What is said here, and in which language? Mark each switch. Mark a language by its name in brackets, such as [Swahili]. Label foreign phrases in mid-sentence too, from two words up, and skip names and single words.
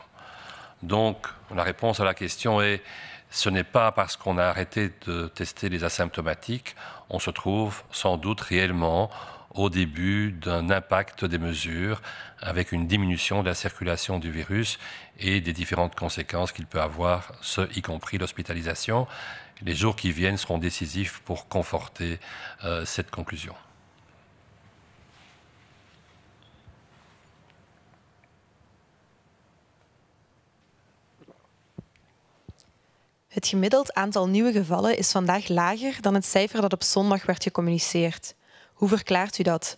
[French] Donc, la réponse à la question est, ce n'est pas parce qu'on a arrêté de tester les asymptomatiques, on se trouve sans doute réellement au début d'un impact des mesures, avec une diminution de la circulation du virus et des différentes conséquences qu'il peut avoir, y compris l'hospitalisation. Les jours qui viennent seront décisifs pour conforter cette conclusion. [Dutch] Het gemiddeld aantal nieuwe gevallen is vandaag lager dan het cijfer dat op zondag werd gecommuniceerd. Hoe verklaart u dat?